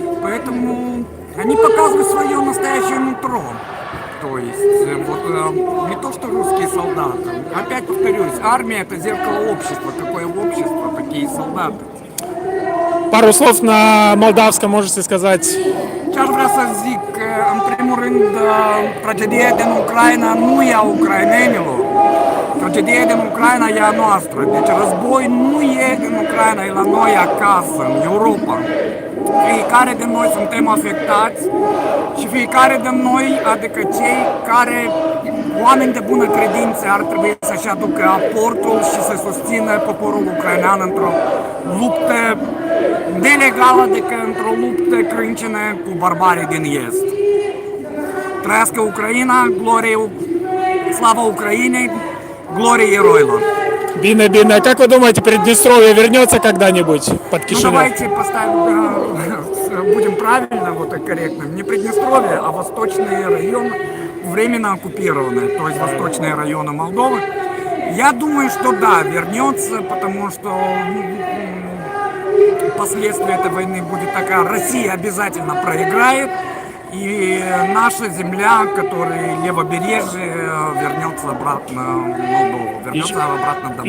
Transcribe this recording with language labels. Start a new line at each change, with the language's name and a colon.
Russian: Поэтому они показывают свое настоящее нутро. То есть, не то что русские солдаты. Опять повторюсь, армия — это зеркало общества. Какое общество, такие солдаты. Пару слов на молдавском можете сказать?
Romanian: Ce-aș vrea să zic, în primul rând, tragedia din Ucraina nu e a ucrainenilor. Tragedia din Ucraina e a noastră. Deci război nu e în Ucraina, e la noi acasă, în Europa. Fiecare din noi suntem afectați și fiecare din noi, adică cei care, oameni de bună credință, ar trebui să-și aducă aportul și să susțină poporul ucrainean într-o luptă nelegală, adică într-o luptă crâncenă cu barbarii din Est. Trăiască Ucraina,
Russian: слава Украине,
Romanian: glorie eroilor.
Russian: Бина, Бина, как вы думаете, Приднестровье вернется когда-нибудь под Ну Кишинев? давайте поставим, будем правильно, вот и корректно. Не Приднестровье, а восточные районы, временно оккупированные, то есть восточные районы Молдовы. Я думаю, что да, вернется, потому что последствия этой войны будет такая: Россия обязательно проиграет, и наша земля, которая левобережье, вернется обратно в Молдову, вернется обратно домой.